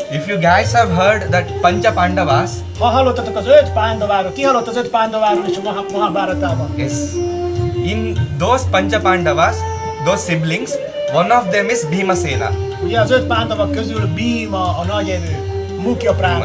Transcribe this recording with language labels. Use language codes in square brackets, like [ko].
[en] If you guys have heard that Pancha Pandavas, [hu] Ha hallottatok az 5 pándaváról, ki hallott az 5 pándaváról és a Mahabharatában? [en] yes, in those Pancha Pandavas, those siblings, one of them is Bhimasena. [hu] Ugye az 5 pándavak közül Bhima a nagyevő, Mukhya Prána.